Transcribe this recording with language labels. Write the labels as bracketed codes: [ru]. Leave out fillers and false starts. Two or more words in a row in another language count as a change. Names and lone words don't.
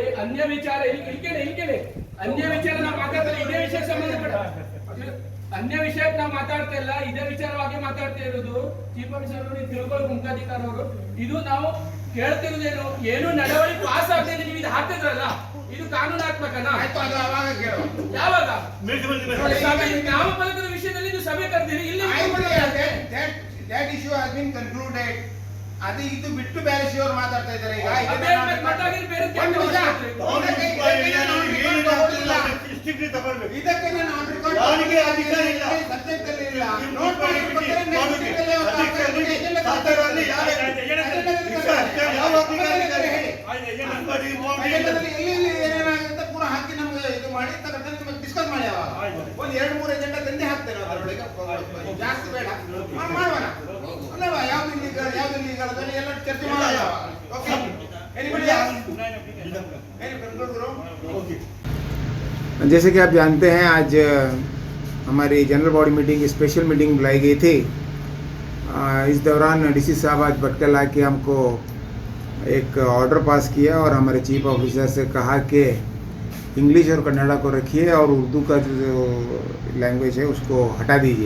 [kn] ಅನ್ಯ ವಿಚಾರ ಅನ್ಯ ವಿಚಾರ ನಾವು ಮಾತಾಡ್ತಾ ಇದೇ ವಿಷಯಕ್ಕೆ ಸಂಬಂಧಪಟ್ಟ ಅನ್ಯ ವಿಷಯಕ್ಕೆ ನಾವು ಮಾತಾಡ್ತಾ ಇಲ್ಲ, ಇದೇ ವಿಚಾರವಾಗಿ ಮಾತಾಡ್ತಾ ಇರೋದು. [en] chief officer [kn] ಅವರು ತಿಳ್ಕೊಳ್ಳೋ ಮುಖಾಧಿಕಾರ ಅವರು ಇದು ನಾವು ಕೇಳ್ತಿರೋದೇನು ಏನು ನಡವಳಿಕೆ ಪಾಸ್ ಆಗ್ತದೆ ನೀವು ಇದು ಹಾಕಿದ್ರಲ್ಲ ಇದು ಕಾನೂನಾತ್ಮಕನಾ? ಯಾವಾಗ ನಾಮಫಲಕದ ವಿಷಯದಲ್ಲಿ ನೀವು ಸಭೆ ಕರೆದಿರಿ ಇಲ್ಲಿ [en] that issue has been concluded. [kn] ಅದು ಇದು ಬಿಟ್ಟು ಬೇರೆ ಶಿವರು ಮಾತಾಡ್ತಾ ಇದ್ದಾರೆ ಈಗ ಇದಕ್ಕೆ ನಾನು ಅವರಿಗೆ ಅಧಿಕಾರ ಇಲ್ಲ. ಸಬ್ಜೆಕ್ಟ್ ಇಲ್ಲ ನೋಟ್ ಮಾಡಿ ಏನೇನಾಗುತ್ತೆ ಪೂರ ಹಾಕಿ ನಮ್ಗೆ ಇದು ಮಾಡಿ ಡಿಸ್ಕಸ್ ಮಾಡಿ ಒಂದ್ 2-3 ಎಜೆಂಡಾ ತಂದೆ ಹಾಕ್ತೇನೆ ಅದರೊಳಗೆ ಜಾಸ್ತಿ ಬೇಡ ಮಾಡೋಣ ಅಲ್ಲವಾ ಯಾವ್ದು ಇಲ್ಲೀಗಲ್ ಅದನ್ನ ಎಲ್ಲ ಚರ್ಚೆ ಮಾಡೋಣ. [hi] ಓಕೆ जैसे कि आप जानते हैं आज हमारी [en] general body meeting special meeting [hi] बुलाई गई थी। इस दौरान डीसी साहब आज भटकल आके हमको एक [en] order pass [hi] किया और हमारे [en] chief officer [hi] से कहा कि इंग्लिश और कन्नड़ा को रखिए और उर्दू का जो लैंग्वेज है उसको हटा दीजिए।